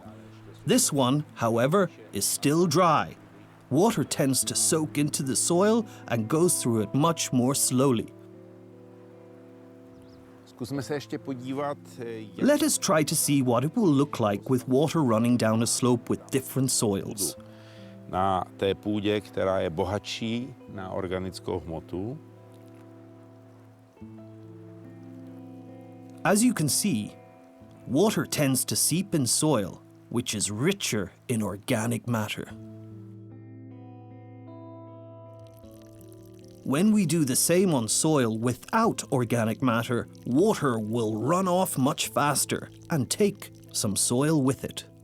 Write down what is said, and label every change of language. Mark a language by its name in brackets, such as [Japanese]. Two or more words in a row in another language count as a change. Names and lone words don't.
[English] This one, however, is still dry. Water tends to soak into the soil and goes through it much more slowly. Let us try to see what it will look like with water running down a slope with different soils. [Czech] Na té půdě, která je bohatší na organickou hmotu. [English] As you can see, water tends to seep in soil, which is richer in organic matter. When we do the same on soil without organic matter, water will run off much faster and take some soil with it.